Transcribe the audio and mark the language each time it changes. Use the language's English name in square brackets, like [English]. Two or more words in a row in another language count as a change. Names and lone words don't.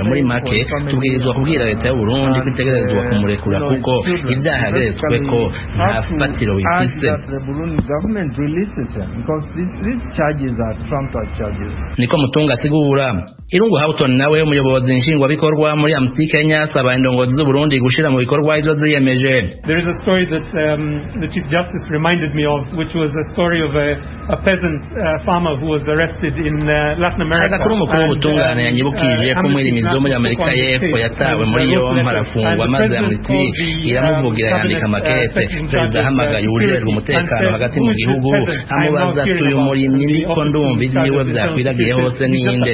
[Rundi] Muri make tubwirizwa kubwira leta y'u Burundi kwitegerezwa kumurekura kuko ibyaha yageretswe ko nta fatiro bifise. Niko Mutunga asigura. Irungu Houghton nawe umuyobozi nshingwabikorwa muri Amnesty Kenya asaba indongozi z'u Burundi gushira mu bikorwa ivyo ziyemeje. [English] There is a story that the Chief Justice reminded me of, which was a story of a peasant farmer who was arrested in Latin America. [Rundi] Agakuru mukuru w'ubutungane yanyibukije ko muri imizo muri Amerika y'Epfo yatawe muri yombi arafungwa, maze Amnesty iramuvugira yandika makete. Perezida ahamagaye ujejwe umutekano hagati mu gihugu amubaza ati uyu murimyi niko ndumva ivyiwe vyakwiragiye hose ninde.